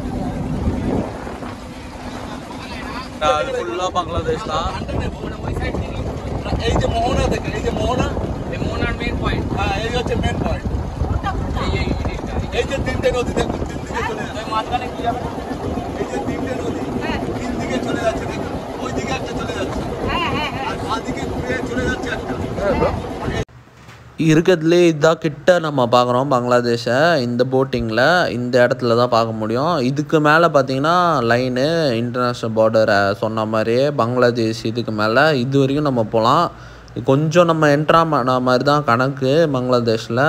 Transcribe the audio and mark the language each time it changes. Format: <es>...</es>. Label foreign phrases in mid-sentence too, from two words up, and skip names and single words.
<ta>அது ஃபுல்லாக பங்களாதேஷ் தான்.</ta> <bn>এই যে মোহনা থেকে, এই যে মোহনার</bn> <en>main point,</en> <bn>হ্যাঁ এই হচ্ছে</bn> <en>main point.</en> <bn>এই যে তিনটে নদী দেখুন, তিন দিকে চলে যাচ্ছে মাঝখানে কি যাবে, এই যে তিনটে নদী তিন দিকে চলে যাচ্ছে, দেখুন ওই দিকে একটা চলে যাচ্ছে, আর বাঁদিকে ঘুরে চলে যাচ্ছে একটা।</bn> <ta>இருக்கிறதுலே இதான் கிட்ட நம்ம பார்க்குறோம் பங்களாதேஷை. இந்த போட்டிங்கில் இந்த இடத்துல தான் பார்க்க முடியும். இதுக்கு மேலே பார்த்தீங்கன்னா லைனு</ta> <en>international border</en> <ta>சொன்ன மாதிரியே பங்களாதேஷ். இதுக்கு மேலே இது வரைக்கும் நம்ம போகலாம். கொஞ்சம் நம்ம என்ட்ரான மாதிரி தான் கணக்கு பங்களாதேஷில்.</ta>